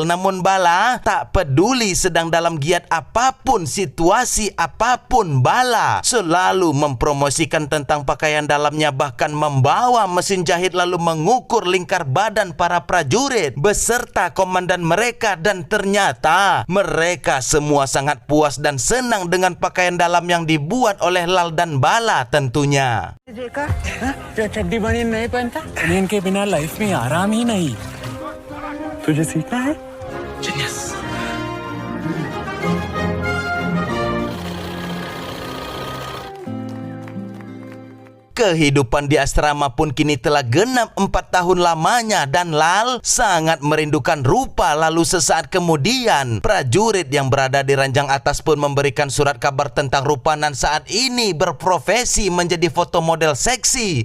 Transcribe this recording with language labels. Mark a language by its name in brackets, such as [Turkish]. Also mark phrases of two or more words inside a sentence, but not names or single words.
[Indonesian] Namun Bala tak peduli sedang dalam giat apapun, situasi apapun, Bala selalu mempromosikan tentang pakaian dalamnya, bahkan membawa mesin jahit lalu mengukur lingkar badan para prajurit beserta komandan mereka. Dan ternyata mereka semua sangat puas dan senang dengan pakaian dalam yang dibuat oleh Lal dan Bala tentunya. [Hindi] चड्डी बनियान नहीं पहनता? बनियान के बिना लाइफ में आराम ही नहीं। तुझे सीखना है? [Indonesian] Kehidupan di asrama pun kini telah genap 4 tahun lamanya dan Lal sangat merindukan rupa. Lalu sesaat kemudian prajurit yang berada di ranjang atas pun memberikan surat kabar tentang rupa nan saat ini berprofesi menjadi foto model seksi.